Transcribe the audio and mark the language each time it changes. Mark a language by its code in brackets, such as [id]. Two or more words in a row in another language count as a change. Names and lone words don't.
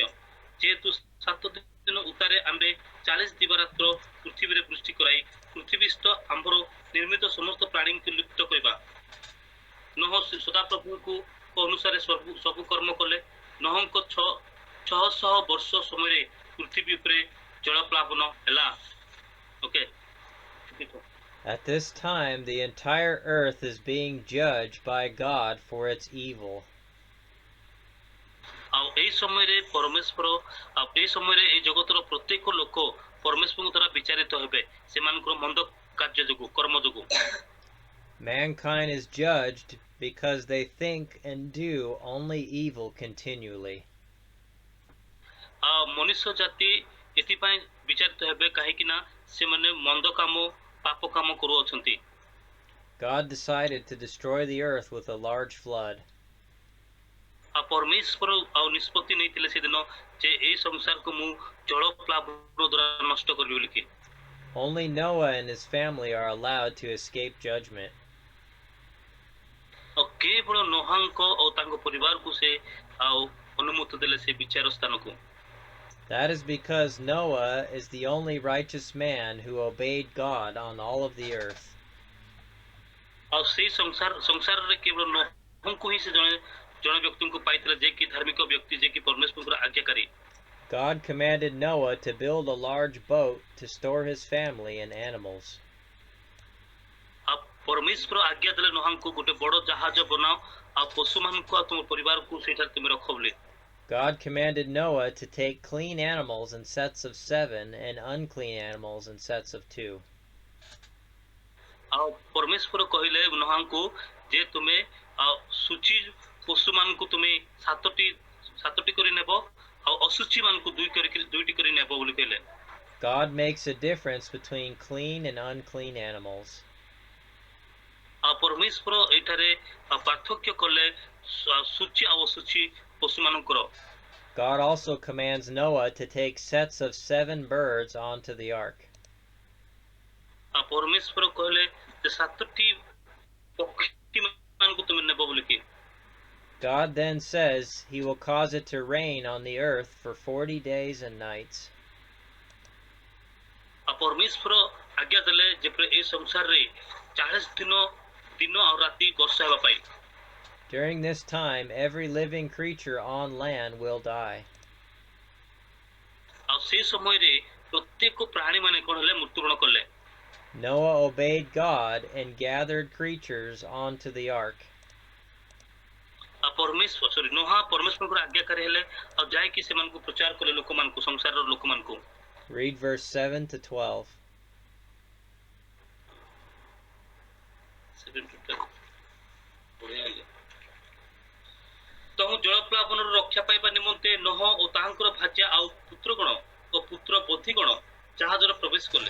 [or] ଯେହେତୁ 7 ଦିନ ଉତ୍ତାରେ ଆମ୍ଭେ 40 ଦିବାରାତ୍ର ପୃଥିବୀରେ ବୃଷ୍ଟି କରାଇ ପୃଥିବୀସ୍ଥ ଆମ୍ଭର ନିର୍ମିତ ସମସ୍ତ ପ୍ରାଣୀଙ୍କୁ ଲୁପ୍ତ କରିବା। ନୋହ ସଦାପ୍ରଭୁଙ୍କୁ ଅନୁସାରେ ସବୁ କର୍ମ କଲେ। ନୋହଙ୍କ 600 ବର୍ଷ ସମୟରେ ପୃଥିବୀ ଉପରେ ଜଳ ପ୍ଲାବନ ହେଲା। [en] Okay. At this time, the entire earth is being judged by God for its evil. [or] ଆଉ ଏହି ସମୟରେ ଏହି ଜଗତର ପ୍ରତ୍ୟେକ ଲୋକ ପରମେଶ୍ୱରଙ୍କ ଦ୍ୱାରା ବିଚାରିତ ହେବେ ସେମାନଙ୍କର ମନ୍ଦ କାର୍ଯ୍ୟ ଯୋଗୁଁ, କର୍ମ ଯୋଗୁଁ। [en] Mankind is judged because they think and do only evil continually. [or] ଆଉ ମନୁଷ୍ୟ ଜାତି ଏଥିପାଇଁ ବିଚାରିତ ହେବେ କାହିଁକି ନା ସେମାନେ ମନ୍ଦ କାମ, ପାପ କାମ କରୁଅଛନ୍ତି। [en] God decided to destroy the earth with a large flood. [or] ଆଉ ପରମେଶ୍ୱର ଆଉ ନିଷ୍ପତ୍ତି ନେଇଥିଲେ ସେଦିନ ଯେ ଏହି ସଂସାରକୁ ମୁଁ ଜଳ ପ୍ଲାବନ ଦ୍ୱାରା ନଷ୍ଟ କରିବି ବୋଲି। [en] Only Noah and his family are allowed to escape judgment. [or] ଆଉ କେବଳ ନୋହାଙ୍କ ଓ ତାଙ୍କ ପରିବାରକୁ ସେ ଆଉ ଅନୁମତି ଦେଲେ ସେ ବିଚାର ସ୍ଥାନକୁ। [en] That is because Noah is the only righteous man who obeyed God on all of the earth. [or] ଆଉ ସେଇ ସଂସାରରେ କେବଳ ନୋହଙ୍କୁ ହିଁ ସେ ଜଣେ ବ୍ୟକ୍ତିଙ୍କୁ ପାଇଥିଲେ ଯେ କି ଧାର୍ମିକ ବ୍ୟକ୍ତି, ଯେ କି ପରମେଶ୍ୱରଙ୍କର ଆଜ୍ଞାକାରୀ। [en] God commanded Noah to build a large boat to store his family and animals. [or] ଆଉ ପରମେଶ୍ୱର ଆଜ୍ଞା ଦେଲେ ନୋହାଙ୍କୁ ଗୋଟେ ବଡ଼ ଜାହାଜ ବନାଅ ଆଉ ପଶୁମାନଙ୍କୁ ଆଉ ତୁମ ପରିବାରକୁ ସେଇଠାରେ ତୁମେ ରଖ ବୋଲି। [en] God commanded Noah to take clean animals in sets of 7 and unclean animals in sets of 2. [or] ଆଉ ପରମେଶ୍ୱର କହିଲେ ନୋହାଙ୍କୁ ଯେ ତୁମେ ସୂଚୀ ପଶୁମାନଙ୍କୁ ତୁମେ ସାତଟି କରି ନେବ ଆଉ ଅସୂଚୀ ମାନଙ୍କୁ ଦୁଇଟି କରି ନେବ ବୋଲି କହିଲେ। [en] God makes a difference between clean and unclean animals. [or] ଆଉ ପରମେଶ୍ୱର ଏଠାରେ ପାର୍ଥକ୍ୟ କଲେ ସୂଚୀ ଆଉ ଅସୂଚୀ ପଶୁମାନଙ୍କର। [en] God also commands Noah to take sets of 7 birds onto the ark. [or] ଆଉ ପରମେଶ୍ୱର କହିଲେ ଯେ 7ଟି ପକ୍ଷୀ ମାନଙ୍କୁ ତୁମେ ନେବ ବୋଲି। [en] God then says he will cause it to rain on the earth for 40 days and nights. [or] ଆଉ ପରମେଶ୍ୱର ଆଜ୍ଞା ଦେଲେ ଯେପରି ଏହି ସଂସାରରେ 40 ଦିନ ଆଉ ରାତି ବର୍ଷା ହେବା ପାଇଁ। [en] During this time, every living creature on land will die. [or] ଆଉ ସେହି ସମୟରେ ପ୍ରତ୍ୟେକ ପ୍ରାଣୀ ମାନେ କ'ଣ ହେଲେ ମୃତ୍ୟୁବରଣ କଲେ। [en] Noah obeyed God and gathered creatures onto the ark. [or] ନୋହା ପରମେଶ୍ୱରଙ୍କର ଆଜ୍ଞାକାରୀ ହେଲେ ଆଉ ଯାଇକି ସେମାନଙ୍କୁ ପ୍ରଚାର କଲେ ଲୋକମାନଙ୍କୁ, ସଂସାରର ଲୋକମାନଙ୍କୁ। [en] Read verse 7 to 12. [or] ତହୁ ଜଳ ପ୍ଲାବନର ରକ୍ଷା ପାଇବା ନିମନ୍ତେ ନୋହ ଓ ତାହାଙ୍କର ଭାର୍ଯ୍ୟା ଆଉ ପୁତ୍ରଗଣ ଓ ପୁତ୍ର ବୋଧିଗଣ ଜାହାଜରେ ପ୍ରବେଶ କଲେ।